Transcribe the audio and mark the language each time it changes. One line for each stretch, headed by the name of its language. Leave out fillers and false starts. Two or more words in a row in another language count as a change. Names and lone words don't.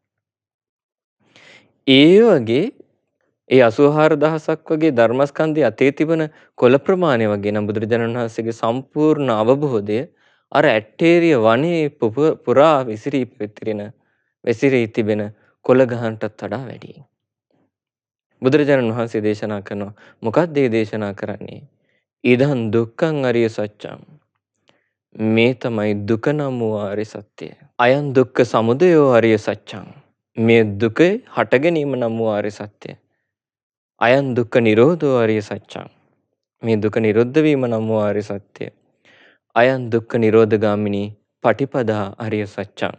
Sinhala: ඒ වගේ ඒ 84000ක් වගේ ධර්මස්කන්ධය අතේ තිබෙන කොළ ප්‍රමාණය වගේ නම් බුදුරජාණන් වහන්සේගේ සම්පූර්ණ අවබෝධය අර ඇටේරිය වනයේ පුරා විසිරී තිබෙන කොළ ගහන්ටත් වඩා වැඩි. බුදුරජාණන් වහන්සේ දේශනා කරනවා මොකක්ද මේ දේශනා කරන්නේ?
Pali: ඉදං දුක්ඛං අරිය සත්‍යං.
Sinhala: මේ තමයි දුක නම් වූ ආර්ය සත්‍යය.
Pali: අයං දුක්ඛ සමුදයෝ ආර්ය සත්‍යං.
Sinhala: මේ දුකේ හට ගැනීම නම් වූ ආර්ය සත්‍යය.
Pali: අයං දුක්ඛ නිරෝධෝ ආර්ය සත්‍යං.
Sinhala: මේ දුක නිරුද්ධ වීම නම් වූ ආර්ය සත්‍යය.
Pali: අයං දුක්ඛ නිරෝධගාමිනී පටිපදා ආර්ය සත්‍යං.